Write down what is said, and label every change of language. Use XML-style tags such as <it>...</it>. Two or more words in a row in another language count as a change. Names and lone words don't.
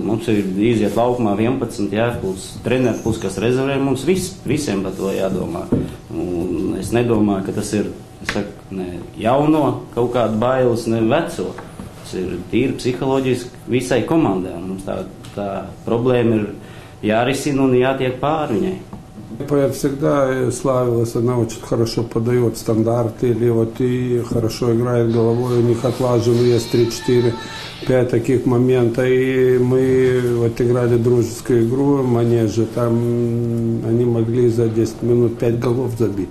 <lv>Mums ir iziet laukumā 11, plus treneri, plus kas rezervē, mums visiem par to jādomā. Un es nedomāju, ka tas ir, jauno kaut kādu bailes, ne veco. Tas ir tīri psiholoģiski visai komandai. Mums tā problēma ir jārisina un jātiek pāri viņai.</lv> <ru>Я всегда славилась, она очень хорошо подает стандарты, и хорошо играет головой, у них отлажено есть 3-4-5 таких моментов, и мы играли дружескую игру в манеже, там они могли за 10 минут 5 голов забить.</ru>